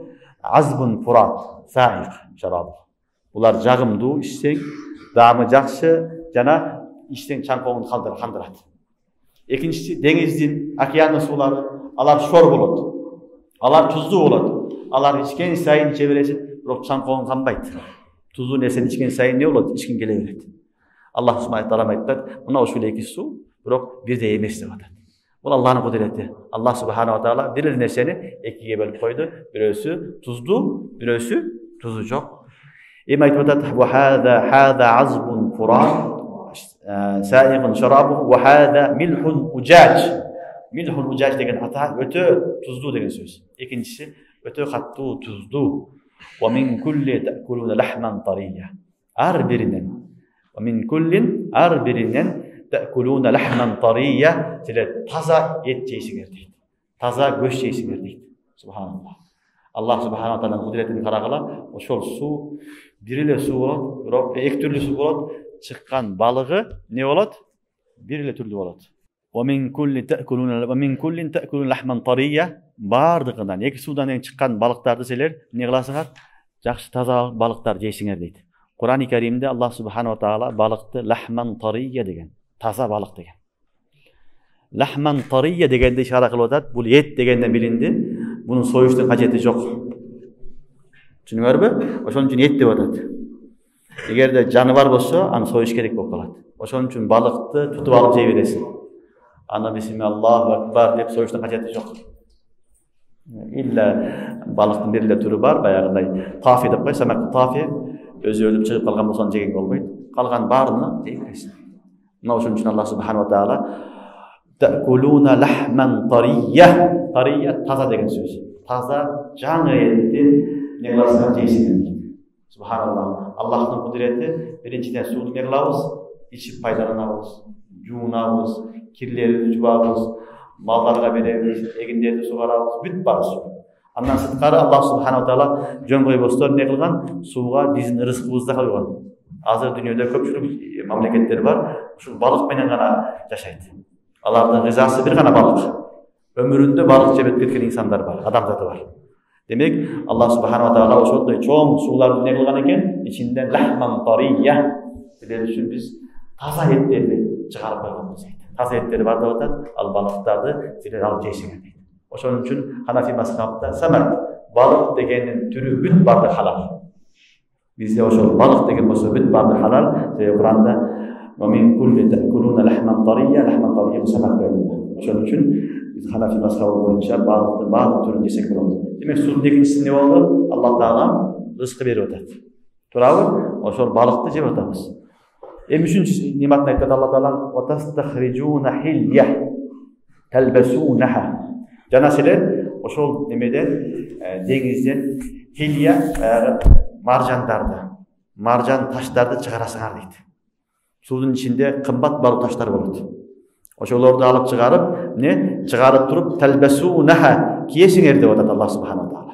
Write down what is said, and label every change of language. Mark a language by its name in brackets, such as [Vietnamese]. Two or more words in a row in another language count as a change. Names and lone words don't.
[Arabic] عذب فرات سائغ شرابه. [Kyrgyz] Булар жагымдуу, ичсең, даамы жакшы жана ичсең чаңкоңду кандырат. Экинчиси деңиздин, океандын суулары, алар шор болот. Алар туздуу болот. Алар ичкен сайын иче бересиң, бирок чаңкоң канбайт. Туздуу нерсени ичкен сайын не болот? Ичкин келе берет. Аллах [Arabic] سبحانه وتعالى [Kyrgyz] айтат, мына ушул эки суу, бирок бирдей эмес деп атат. Бул Аллахнын кудурети. Аллах [Arabic] سبحانه وتعالى [Kyrgyz] бир эле нерсени экиге бөлүп койду. Бирөөсү туздуу, бирөөсү тузу жок. Эми айтып атат: [Arabic] "وهذا عذب فرات سائغ شرابه وهذا ملح أجاج." ملح أجاج [Kyrgyz] деген ата өтө туздуу деген сөз. Экинчиси өтө каттуу, туздуу. [Arabic] ومن كل تأكلون لحما طريا. [Kyrgyz] Ар биринен [Arabic] تأكلون لحما طريا. [Kyrgyz] Силер таза эт жейсиңер дейт. Таза көч жейсиңер дейт. Субханаллах. Аллах [Arabic] سبحانه وتعالى [Kyrgyz] кудуретин карагыла, ошол суу бир эле суу болот, бирок эки түрлүү суу болот. Чыккан балыгы не болот? Бир эле түрлүү болот. [Arabic] ومن كل تأكلون لحما طريا. [Kyrgyz] Бардыгынан эки суудан чыккан балыктарды силер не кыласыңар? Жакшы таза балыктар жейсиңер дейт. Кур'ан-ы Каримде Аллах [Arabic] سبحانه وتعالى [Kyrgyz] балыкты [Arabic] لحما طريا [Kyrgyz] деген, таза балык деген. [Arabic] لحما طريا [Kyrgyz] дегенде ишара кылып атат, бул эт дегенден билинди. Бунун союштун кажети жок. Түшүнүңөрбү? Ошон үчүн эт деп атат. Эгерде жаны бар болсо, аны союш керек болуп калат. Ошон үчүн балыкты тутуп алып жей бересиң. Аны [Arabic] بسم الله أكبر [Kyrgyz] деп союштун кажети жок. Илля балыктын бир эле түрү бар, баягыдай тафи деп койсо, [Arabic] سمك طافي [Kyrgyz] өзү өлүп чыгып калган болсо жеген болбойт. Калган баарына жей бересиң. Мына ошон үчүн Аллах [Arabic] سبحانه وتعالى تأكلون لحما طريا. [Kyrgyz] Тария таза деген сөз. Таза жаңы этти не кыласыңар жейсиңер. Субханаллах. Аллахтын кудурети биринчиден сууну не кылабыз? Ичип пайдаланабыз, жуунабыз, кирлерди жубабыз, малдарга беребиз, эгиндерди сугарабыз, бүт бар суу. Андан сырткары Аллах [Arabic] سبحانه وتعالى [Kyrgyz] жөн койбостон не кылган? Сууга биздин рызкыбызды койгон. Азыр дүйнөдө көпчүлүк мамлекеттер бар, ушул балык менен гана жашайт. Алардын гызасы бир гана балык. Өмүрүндө балык жеп кеткен инсандар бар, адамдар бар. Демек, Аллах [Arabic] سبحانه وتعالى [Kyrgyz] ошондой чоң сууларды не кылган экен? Ичинде [Arabic] لحما طريا. [Kyrgyz] Силер үчүн биз таза эттерди чыгарып койгонбуз дейт. Таза эттер бар деп атат, ал балыктарды силер алып жейсиңер дейт. Ошон үчүн Ханафи мазхабында самак, балык дегендин түрү бүт барды халал. Бизде ошол балык деген болсо бүт барды халал. Куранда [Arabic] ومن كل تأكلون لحما طريا [Kyrgyz] самак деп. Ошон үчүн биз Ханафи мазхабы боюнча балыктын баардык түрүн жесек болот. Демек суунун экинчиси не болду? Аллах таала рызкы берип атат. туурабы? Ошол балыкты жеп атабыз. Эми үчүнчү нематты айтат Алла Таала: [Arabic] "وتستخرجون حلية تلبسونها". [Kyrgyz] Жана силер ошол немеден деңизден хилля маржандарды, маржан таштарды чыгарасыңар дейт. Суудун ичинде кымбат балык таштар болот. Ошолорду алып чыгарып, чыгарып туруп талбасунаха кийесиңер деп атат Аллах [Arabic] سبحانه تعالى.